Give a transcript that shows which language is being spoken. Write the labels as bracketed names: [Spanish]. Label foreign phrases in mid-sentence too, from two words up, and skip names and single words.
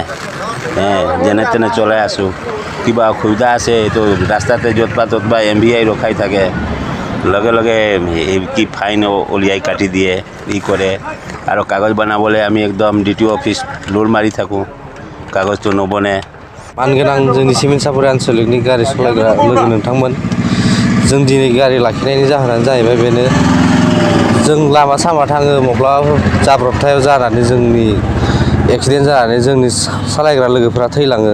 [Assamese] যেনে তেনে চলাই আছোঁ। কিবা অসুবিধা আছে এইটো ৰাস্তাতে য'ত বা MVI ৰখাই থাকে, লগে লগে কি ফাইন উলিয়াই কাটি দিয়ে, কৰে। আৰু কাগজ বনাবলৈ আমি একদম DTO অফিচ লোৰ মাৰি থাকোঁ, কাগজটো নবনে। [Bodo] मानगोनां जोंनि सिमेन्ट सापरि आनसलिकनि गारि सालायग्रा लोगो नोंथांमोन, जों दिनै गारि लाखिनायनि जाहोनानो जाहैबाय बेनो, जों लामा सामा थाङो, माब्लाबा जाब्रबथायाव जानानै जोंनि एक्सिडेन्ट जानानै जोंनि सालायग्रा लोगोफोरा थैलाङो।